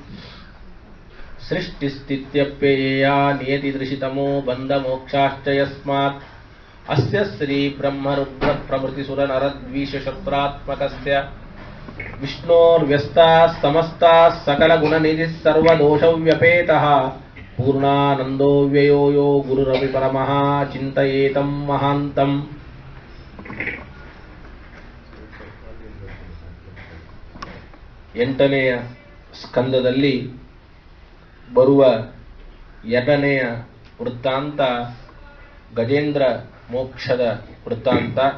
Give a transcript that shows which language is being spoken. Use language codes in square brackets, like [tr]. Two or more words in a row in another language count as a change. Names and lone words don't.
[sa] सृष्टिस्थित्यप्ययेया नियतिदृशितमो बन्धमोक्षाश्च यस्मात् अस्य श्री ब्रह्मरुद्रप्रभृतिसुरनरद्वीषशत्रात्मकस्य विष्णोर्व्यस्ताः समस्ताः सकलगुणनिधिः सर्वदोषव्यपेतः पूर्णानन्दो व्ययो यो गुरुरपि परमः चिन्तयेतं महान्तम्। [kn] ಎಂಟನೆಯ ಸ್ಕಂದದಲ್ಲಿ ಬರುವ ಎರಡನೆಯ ವೃತ್ತಾಂತ ಗಜೇಂದ್ರ ಮೋಕ್ಷದ ವೃತ್ತಾಂತ.